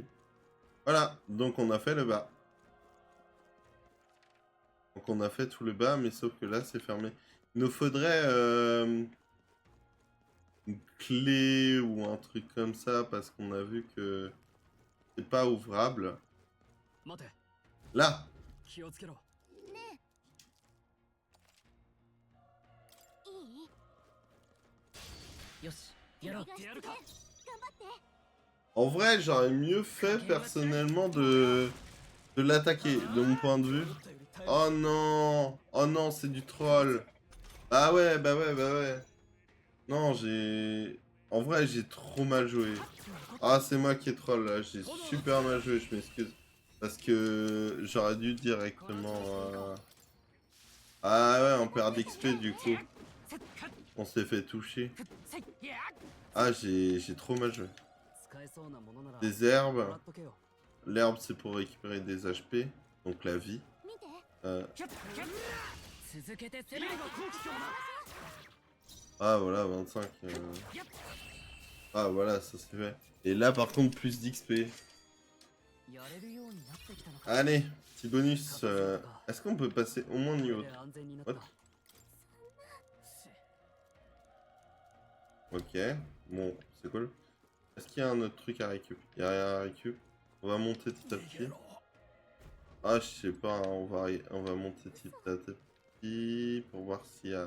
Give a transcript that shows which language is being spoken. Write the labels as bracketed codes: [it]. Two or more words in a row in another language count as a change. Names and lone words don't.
[fr] Voilà, donc on a fait le bas. Donc on a fait tout le bas, mais sauf que là c'est fermé. Il nous faudrait une clé ou un truc comme ça parce qu'on a vu que c'est pas ouvrable. [ja] 待て [fr] Là, [ja] 気をつけろいいよしやろうやるか頑張って [fr] en vrai, j'aurais mieux fait personnellement de l'attaquer, de mon point de vue. Oh non, c'est du troll. Ah ouais, bah ouais. Non, en vrai, j'ai trop mal joué. Ah, c'est moi qui ai troll là, j'ai super mal joué, je m'excuse. Parce que j'aurais dû directement... Ah ouais, on perd d'XP du coup. On s'est fait toucher. Ah, j'ai trop mal joué. [ja] 使えそうなものなら [fr] Des [ja] もら [fr] herbes. [ja] っとけよ [fr] L'herbe, c'est pour récupérer des HP, donc la vie. [ja] 見て続けて攻める [fr] Ah voilà, 25. Ah voilà, ça c'est fait. Et là par contre, plus d'XP. [ja] やれるようになってきたのか [fr] Allez, petit bonus. Est-ce qu'on peut passer au moins [ja] こ [fr] niveau [ja] れで安全になった [en] What? [fr] Ok, bon, c'est cool. Est-ce qu'il y a un autre truc à récup? Il y a rien à récup. On va monter petit à petit. Ah, je sais pas, hein, on va monter petit à petit pour voir s'il y a...